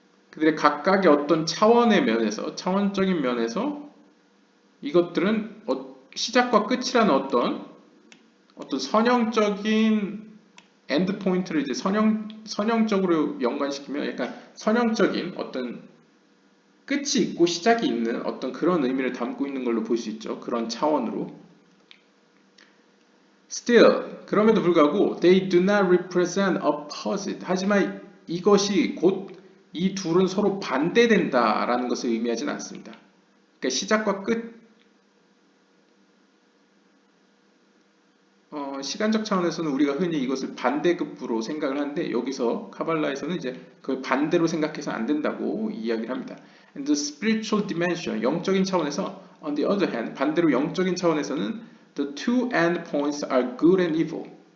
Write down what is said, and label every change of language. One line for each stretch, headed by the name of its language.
Korean: 그들의 각각의 어떤 차원의 면에서, 차원적인 면에서 이것들은 시작과 끝이라는 어떤 선형적인 엔드포인트를 이제 선형적으로 연관시키면 약간 선형적인 어떤 끝이 있고 시작이 있는 어떤 그런 의미를 담고 있는 걸로 볼 수 있죠. 그런 차원으로.
English: Still,
Korean: 그럼에도 불구하고
English: they do not represent opposite.
Korean: 하지만 이것이 곧 이 둘은 서로 반대된다라는 것을 의미하지는 않습니다. 그러니까 시작과 끝, 시간적 차원에서는 우리가 흔히 이것을 반대급부로 생각을 하는데 여기서 카발라에서는 이제 그걸 반대로 생각해서 안 된다고 이야기를 합니다.
English: And the spiritual dimension,
Korean: 영적인 차원에서
English: on the other hand,
Korean: 반대로 영적인 차원에서는
English: the two end points are good and evil.